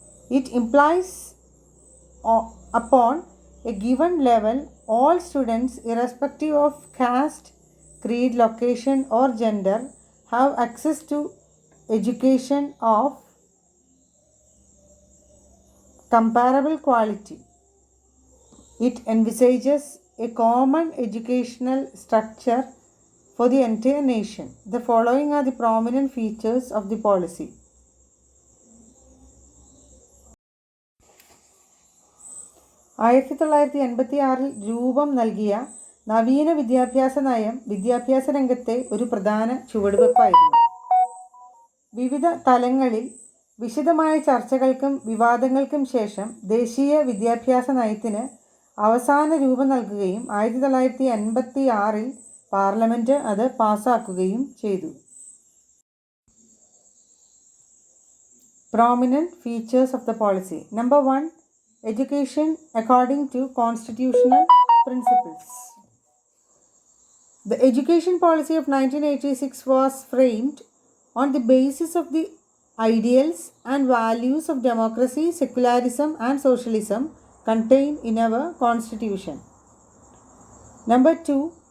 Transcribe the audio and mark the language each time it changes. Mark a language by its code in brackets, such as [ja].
[en] It implies upon a given level all students, irrespective of caste, creed, location, or gender, have access to education of comparable quality. It envisages a common educational structure for the entire nation. The following are the prominent features of the policy. [ml] 1986 രൂപം നൽകിയ നവീന വിദ്യാഭ്യാസ നയം വിദ്യാഭ്യാസ രംഗത്തെ ഒരു പ്രധാന ചുവടുവെപ്പായിരുന്നു. വിവിധ തലങ്ങളിൽ വിശദമായ ചർച്ചകൾക്കും വിവാദങ്ങൾക്കും ശേഷം ദേശീയ വിദ്യാഭ്യാസ നയത്തിന് അവസാന രൂപം നൽകുകയും 1986 പാർലമെൻറ്റ് അത് പാസാക്കുകയും ചെയ്തു. [en] Prominent features of the policy. Number 1. Education according to constitutional principles. The education policy of 1986 was framed on the basis of the ideals and values of democracy, secularism, and socialism contained in our constitution. Number 2.